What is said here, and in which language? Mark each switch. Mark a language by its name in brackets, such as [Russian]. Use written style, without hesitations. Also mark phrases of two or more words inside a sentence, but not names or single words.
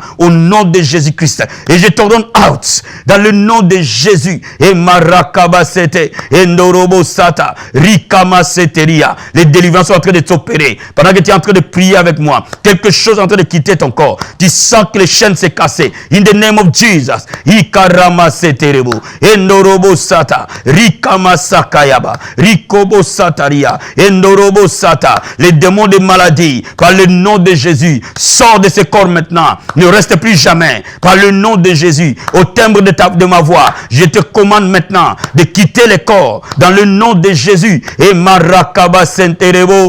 [French] Au nom de Jésus-Christ. Et je t'ordonne out. Dans le nom de Jésus. Et Marakabasete. Et Ndorobo Sata. Rikama Seteria. Les délivrances sont en train de s'opérer. Pendant que tu es en train de prier avec moi. Quelque chose est en train de quitter ton corps. Tu sens que les chaînes s'est cassées. [English] In the name of Jesus. Ikarama Seterebo. Et Ndorobo Sata. Rikama Sakayaba. Rikobo Sataria. Et Ndorobo Sata. [French] Les démons de maladie. Par le nom de Jésus. Sors de ce corps maintenant. Ne reste plus jamais. Par le nom de Jésus. Au timbre de ma voix. Je te commande maintenant de quitter les corps. Dans le nom de Jésus. Et Marakaba Senterebo.